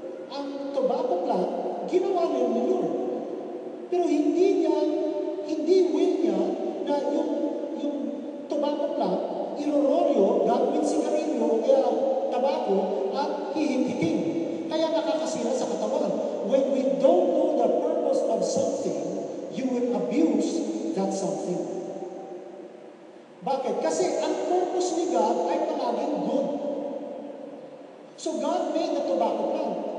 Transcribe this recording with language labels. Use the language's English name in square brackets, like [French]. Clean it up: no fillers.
[Filipino] Ang tobacco plant, ginawa rin ni Lord. Pero hindi will niya na yung tobacco plant, irororyo, gagawin sigarilyo o kaya tabako at hihit-hiting. Kaya nakakasira sa katawan. [English] When we don't know the purpose of something, you will abuse that something. [Filipino] Bakit? Kasi ang purpose ni God ay palaging good. [English] So God made the tobacco plant.